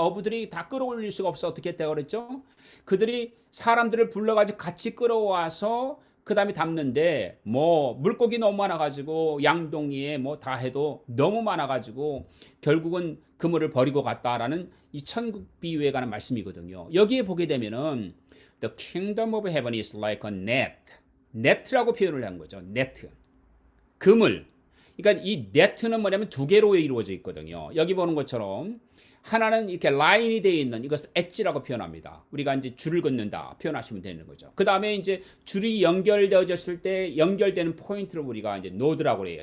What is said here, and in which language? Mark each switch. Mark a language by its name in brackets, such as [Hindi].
[Korean] 어부들이 다 끌어올릴 수가 없어. 어떻게 했다고 그랬죠? 그들이 사람들을 불러가지고 같이 끌어와서 그 다음에 담는데 뭐 물고기 너무 많아가지고 양동이에 뭐 다 해도 너무 많아가지고 결국은 그물을 버리고 갔다라는 이 천국 비유에 관한 말씀이거든요. 여기에 보게 되면은 [English] The kingdom of heaven is like a net. [Korean] net라고 표현을 한 거죠. net. 그물. 그러니까 이 net는 뭐냐면 두 개로 이루어져 있거든요. 여기 보는 것처럼 하나는 이렇게 라인이 되어 있는 이것을 엣지라고 표현합니다. 우리가 이제 줄을 긋는다 표현하시면 되는 거죠. 그 다음에 이제 줄이 연결되어졌을 때 연결되는 포인트를 우리가 이제 노드라고 해요.